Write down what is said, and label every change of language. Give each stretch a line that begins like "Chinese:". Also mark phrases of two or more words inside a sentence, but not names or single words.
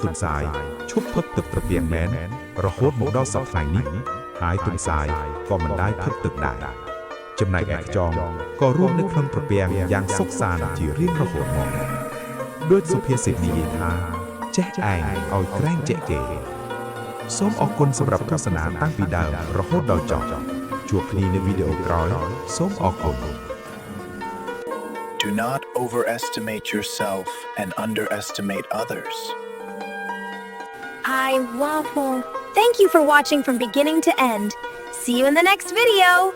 Khmer: ទុនសាយឈប់ផឹកទឹកត្រពាំងមែនរហូតមកដល់សប្តាហ៍នេះហើយទុនសាយក៏មិនដែលផឹកទឹកដែរចំណែកឯខ្យងក៏រួមនៅក្នុងត្រពាំងយ៉ាងសុខសាន្តជារៀងរហូតមកដូចសុភាសិតនិយាយថាចេះឯងឲ្យក្រែងចេះគេសូមអរគុណសម្រាប់ទស្សនាតាំងពីដើមរហូតដល់ចប់ជួបគ្នានៅវីដេអូក្រោយសូមអរគុណ
English: Do not overestimate yourself and underestimate others. I waffle. Thank you for watching from beginning to end. See you in the next video.